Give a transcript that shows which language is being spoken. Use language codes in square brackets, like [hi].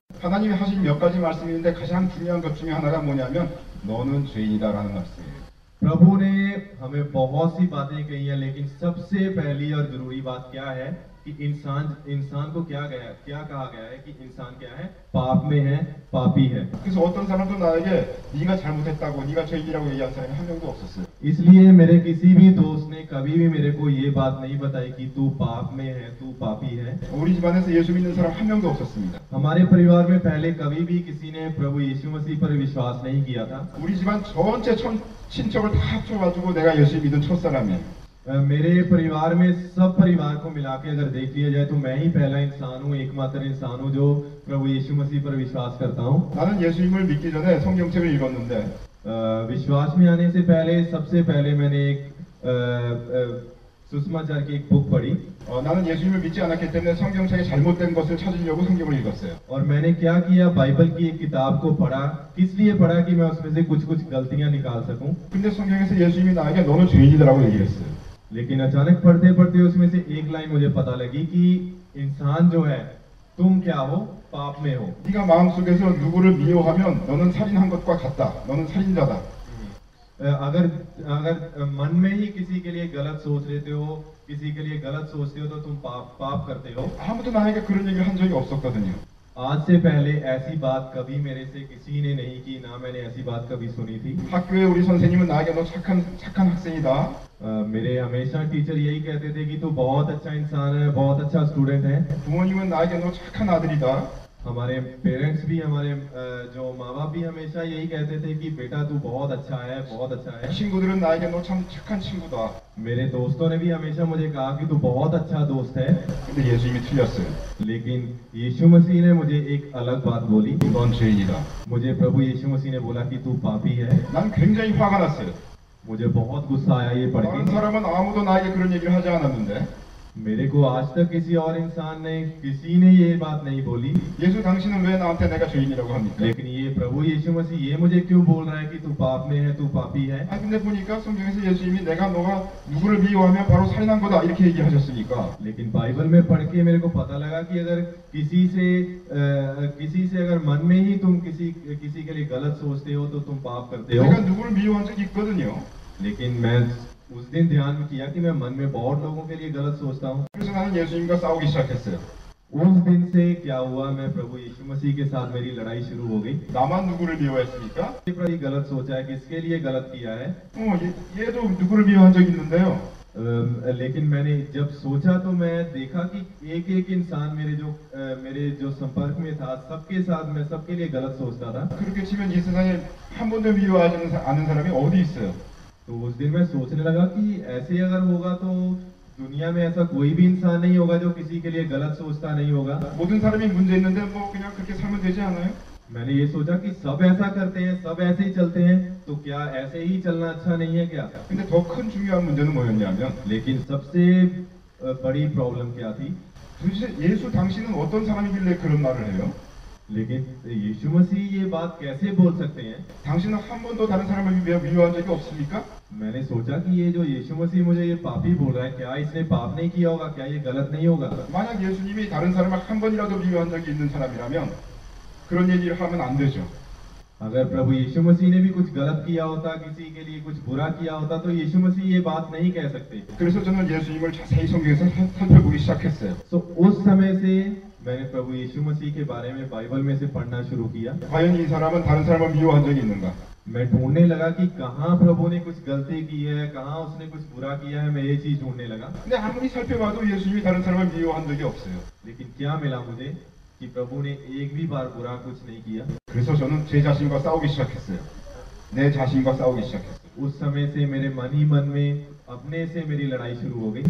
[ko] 하나님이 하신 몇 가지 말씀이 있는데 가장 중요한 것 중에 하나가 뭐냐면 너는 죄인이다라는 말씀이에요. [hi] प्रभु ने हमें बहुत सी बातें कही हैं, लेकिन सबसे पहली और जरूरी बात क्या है कि इंसान को क्या कहा गया है कि इंसान क्या है? पाप में है, पापी है। [ko] 그래서 어떤 사람도 나에게 네가 잘못했다고, 네가 죄인이라고 얘기한 사람이 한 명도 없었어요. [hi] इसलिए मेरे किसी भी दोस्त ने कभी भी मेरे को ये बात नहीं बताई कि तू पाप में है, तू पापी है। [ko] 우리 집안에서 예수 믿는 사람 한 명도 없었습니다. [hi] हमारे परिवार में पहले कभी भी किसी ने प्रभु यीशु मसीह पर विश्वास नहीं किया था। [ko] 우리 집안 전체 친척을 다 합쳐가지고 내가 예수 믿은 첫사람이에요. [hi] मेरे परिवार में सब परिवार को मिला के अगर देख लिया जाए तो मैं ही पहला इंसान हूँ, एकमात्र इंसान हूँ जो प्रभु यीशु मसीह पर विश्वास करता हूँ। [ko] 나는 예수님을 믿기 전에 성경책을 읽었는데 [hi] विश्वास में आने से पहले सबसे पहले मैंने एक सुषमाचार की एक बुक पढ़ी। [ko] 나는 예수님을 믿지 않았기 때문에 성경책에 잘못된 것을 찾으려고 성경을 읽었어요. [hi] और मैंने क्या किया, बाइबल की एक किताब को पढ़ा। किस लिए पढ़ा? कि मैं उसमें से कुछ गलतियां निकाल सकूं। [ko] 근데 성경에서 예수님이 나에게 너는 죄인이다라고 얘기했어요. [hi] लेकिन अचानक पढ़ते पढ़ते उसमें से एक लाइन मुझे पता लगी कि इंसान जो है, तुम क्या हो? पाप में हो। [ko] 네가 마음속에서 누구를 미워하면 너는 살인한 것과 같다. 너는 살인자다. [hi] अगर मन में ही किसी के लिए गलत सोच लेते हो, किसी के लिए गलत सोचते हो तो तुम पाप करते हो। [ko] 아무도 나에게 그런 얘기를 한 적이 없었거든요. [hi] आज से पहले ऐसी बात कभी मेरे से किसी ने नहीं की, ना मैंने ऐसी बात कभी सुनी थी। [ko] 학교에 우리 선생님은 나에게 너 착한 학생이다. [hi] मेरे हमेशा टीचर यही कहते थे कि तू बहुत अच्छा इंसान है, बहुत अच्छा स्टूडेंट है। [ko] 부모님은 나에게 너 착한 आ들이다. [hi] हमारे पेरेंट्स भी, हमारे जो माँ बाप भी हमेशा यही कहते थे कि बेटा तू बहुत अच्छा है, बहुत अच्छा है। [ko] 친구들은 나에게 너 참 착한 친구다. [hi] मेरे दोस्तों ने भी हमेशा मुझे कहा कि तू बहुत अच्छा दोस्त है। [ko] 근데 예수님이 틀렸어요. [hi] लेकिन यीशु मसीह ने मुझे एक अलग बात बोली। [ko] 넌 죄인이다. [hi] मुझे प्रभु यीशु मसीह ने बोला कि तू पापी है। [ko] 난 굉장히 화가 났어요. [hi] मुझे बहुत गुस्सा आया ये पढ़ [ko] 다른 [hi] के। [ko] 사람은 아무도 나에게 그런 얘기를 하지 않았는데 [hi] मेरे को आज तक किसी और इंसान ने, किसी ने ये बात नहीं बोली। [ko] 예수 당신은 왜 나한테 내가 죄인이라고 합니까? [hi] लेकिन ये प्रभु यीशु मसीह ये मुझे क्यों बोल रहा है कि तू पाप में है, तू पापी है? [ko] 근데 보니까 성경에서 예수님이 너가 누구를 미워하면 바로 살인한 거다 이렇게 얘기하셨으니까 [hi] लेकिन बाइबल में पढ़ के मेरे को पता लगा कि अगर किसी से अगर मन में ही तुम किसी के लिए गलत सोचते हो तो तुम पाप करते हो। [ko] 내가 누구를 미워한 적이 있거든요. [hi] लेकिन मैं उस दिन ध्यान किया कि मैं मन में बहुत लोगों के लिए गलत सोचता हूँ। [ko] 그래서 나는 예수님과 싸우기 시작했어요. [hi] उस दिन से क्या हुआ, मैं प्रभु यीशु मसीह के साथ मेरी लड़ाई शुरू हो गई। [ko] 나만 누구를 미워했습니까? [hi] पर ही गलत सोचा है, किसके लिए गलत किया है? [ko] 얘도 누구를 미워한 적이 있는데요. [hi] लेकिन मैंने जब सोचा तो मैं देखा कि एक इंसान मेरे जो संपर्क में था, सबके साथ मैं सबके लिए गलत सोचता था। [ko] 그렇게 치면 이 세상에 한 번도 미워하지 않은 사람이 어디 있어요? [hi] तो उस दिन मैं सोचने लगा कि ऐसे अगर होगा तो दुनिया में ऐसा कोई भी इंसान नहीं होगा जो किसी के लिए गलत सोचता नहीं होगा। [ko] 모든 사람이 문제 있는데 뭐 그냥 그렇게 살면 되지 않아요? [hi] मैंने ये सोचा कि सब ऐसा करते हैं, सब ऐसे ही चलते हैं, तो क्या ऐसे ही चलना अच्छा नहीं है क्या? [ko] 근데 더 큰 중요한 문제는 뭐였냐면 [hi] लेकिन सबसे बड़ी प्रॉब्लम क्या थी? [ko] 도대체 예수 당신은 어떤 사람이길래 그런 말을 해요? [hi] लेकिन यीशु मसीह ये बात कैसे बोल सकते हैं? [ko] 당신은 한 번도 다른 사람을 미워한 적이 없습니까? [hi] मैंने सोचा कि ये जो यीशु मसीह मुझे ये पापी बोल रहा है, क्या इसने पाप नहीं किया होगा? क्या ये गलत नहीं होगा? [ko] 만약 예수님이 다른 사람을 한 번이라도 미워한 적이 있는 사람이라면 그런 얘기를 하면 안 되죠. [hi] अगर प्रभु यीशु मसीह ने भी कुछ गलत किया होता, किसी के लिए कुछ बुरा किया होता, तो यीशु मसीह ये बात नहीं कह सकते। [ko] 그래서 저는 예수님을 자세히 성경에서 살펴보기 시작했어요. [hi] तो उस समय से मैंने प्रभु यीशु मसीह के बारे में बाइबल में से पढ़ना शुरू किया। [ko] 과연 이 사람은 다른 사람을 미워한 적이 있는가? [hi] मैं ढूंढने लगा कि कहाँ प्रभु ने कुछ गलती की है, कहाँ उसने कुछ बुरा किया है। मैं ये चीज ढूंढने लगा। [ko] 근데 아무리 살펴봐도 예수님이 다른 사람을 미워한 적이 없어요. [hi] लेकिन क्या मिला मुझे कि प्रभु ने एक भी बार बुरा कुछ नहीं किया। [ko] 그래서 저는 제 자신과 싸우기 시작했어요. 내 자신과 싸우기 시작했어요. [hi] उस समय से मेरे मन ही मन में अपने से मेरी लड़ाई शुरू हो गई।